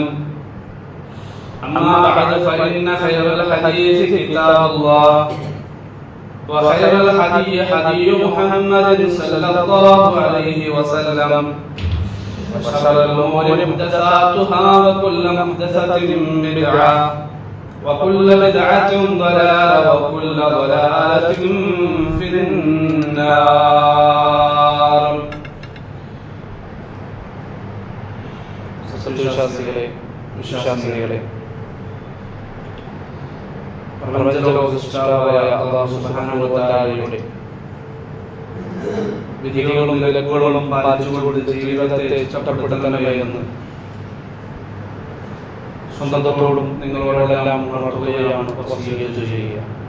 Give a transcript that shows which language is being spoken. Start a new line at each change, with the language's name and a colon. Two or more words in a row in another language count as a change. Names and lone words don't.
Arabic: أما بعد فإن خير الحديث كتاب الله وخير الهدي هدي محمد صلى الله عليه وسلم وشر الأمور محدثاتها وكل محدثة بدعة وكل بدعة ضلالة وكل ضلالة في النار.
Malayalam: വിശ്വാസികളെ പ്രപഞ്ചലോകസൃഷ്ടാവായ
Arabic: الله سبحانه وتعالى
Malayalam: വിധികളും വിലക്കുകളും പാലിച്ചുകൊണ്ട് ജീവിതത്തെ ഇഷ്ടപ്പെടുത്തണമേ എന്ന് സ്വന്തത്തോടും നിങ്ങളോടെല്ലാം ഉണർത്തുകയാണ്, വസിയ്യത്ത് ചെയ്യുക.